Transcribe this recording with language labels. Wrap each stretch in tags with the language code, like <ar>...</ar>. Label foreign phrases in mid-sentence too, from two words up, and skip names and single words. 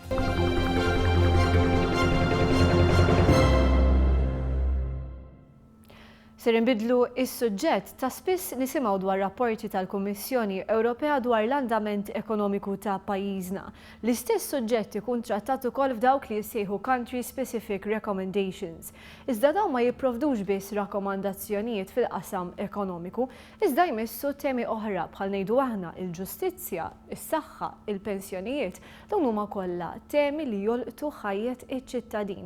<mt>Ser inbidlu is-suġġett ta' spiss nisimgħu dwar rapporti tal-Kummissjoni Ewropea dwar l-andament ekonomiku ta' pajjiżna. L-istess suġġett ikun trattat ukoll f'dawk li jissejħu</mt> <en>country specific recommendations.</en> <mt>Iżda dawn ma jipprovdux biss rakkomandazzjonijiet fil-qasam ekonomiku, iżda jmissu temi oħra bħal ngħidu aħna il-ġustizzja, is-saħħa, il-pensjonijiet, dawn huma kollha temi li jolqtu ħajjet iċ-ċittadin.</mt>